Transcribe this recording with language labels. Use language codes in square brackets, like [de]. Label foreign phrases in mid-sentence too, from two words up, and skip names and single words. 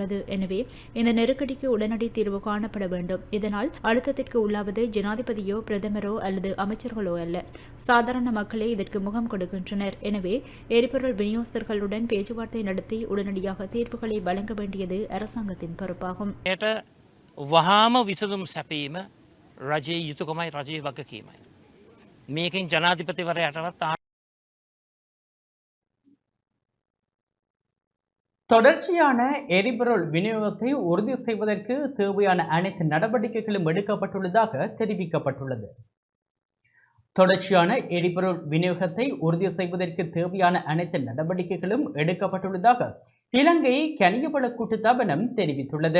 [ta] எனவே இந்த நெருக்கடிக்கு உடனடி தீர்வு காணப்பட வேண்டும். இதனால் அழுத்தத்திற்கு உள்ளாவது ஜனாதிபதியோ பிரதமரோ அல்லது அமைச்சர்களோ அல்ல, சாதாரண மக்களே இதற்கு முகம் கொடுக்கின்றனர். எனவே எரிபொருள் விநியோகஸ்தர்களுடன் பேச்சுவார்த்தை நடத்தி உடனடியாக தீர்வுகளை வழங்க வேண்டியது அரசாங்கத்தின் பொறுப்பாகும். [si] වහාම විසඳුම් සැපීම රජයේ යුතුයකමයි, රජයේ වගකීමයි. මේකෙන් ජනාධිපතිවරයාටවත් [ta] தொடர்ச்சியான எரிபொருள் விநியோகத்தை உறுதி செய்வதற்கு தேவையான அனைத்து நடவடிக்கைகளும் எடுக்கப்பட்டுள்ளதாக தெரிவிக்கப்பட்டுள்ளது. தொடர்ச்சியான எரிபொருள் விநியோகத்தை உறுதி செய்வதற்கு தேவையான அனைத்து நடவடிக்கைகளும் எடுக்கப்பட்டுள்ளதாக இலங்கை கனியவள கூட்டுத்தாபனம் தெரிவித்துள்ளது.